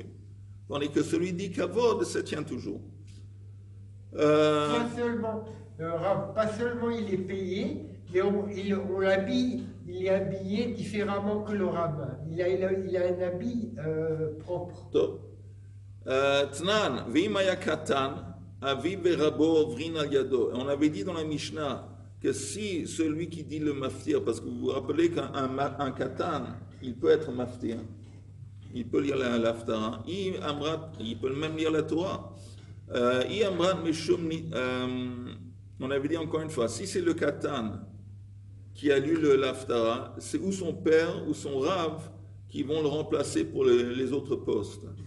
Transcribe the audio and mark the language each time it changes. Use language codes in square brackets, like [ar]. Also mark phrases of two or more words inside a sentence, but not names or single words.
[fr] Tandis que celui dit kavod, ça tient toujours. Pas seulement il est payé, mais il est habillé différemment que le rabbin. Il a un habit propre. [he] תנן, ואם היה קטן, אביו ורבו עוברין על ידו. [fr] On avait dit dans la Mishnah que si celui qui dit le maftir, parce que vous vous rappelez qu'un katan, il peut être maftir, il peut lire l'Haftara, il peut même lire la Torah. On avait dit encore une fois, si c'est le katan qui a lu l'Haftara, c'est ou son père ou son rav qui vont le remplacer pour les autres postes.